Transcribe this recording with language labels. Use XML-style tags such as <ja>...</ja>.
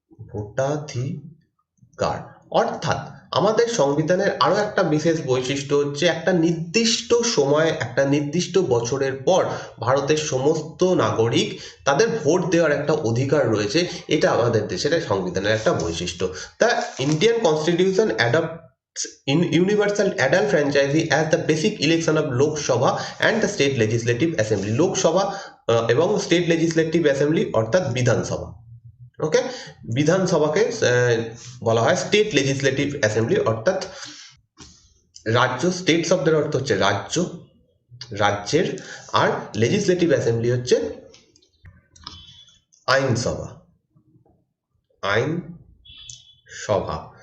<bn>ভোটাধিকার অর্থাৎ আমাদের সংবিধানের আরো একটা বিশেষ বৈশিষ্ট্য হচ্ছে একটা নির্দিষ্ট সময়, একটা নির্দিষ্ট বছরের পর ভারতের সমস্ত নাগরিক তাদের ভোট দেওয়ার একটা অধিকার রয়েছে, এটা আমাদের দেশের সংবিধানের একটা বৈশিষ্ট্য।</bn> <en>The Indian constitution adopts universal adult franchisee as the basic election of Lok Sabha and the state legislative assembly।</en> <bn>Lok Sabha এবং স্টেট লেজিসলেটিভ অ্যাসেম্বলি অর্থাৎ বিধানসভা। ওকে, বিধানসভাকে বলা হয় স্টেট লেজিসলেটিভ অ্যাসেম্বলি, অর্থাৎ রাজ্য। স্টেট শব্দের অর্থ হচ্ছে রাজ্য, রাজ্যের, আর লেজিসলেটিভ অ্যাসেম্বলি হচ্ছে আইনসভা, আইনসভা।</bn>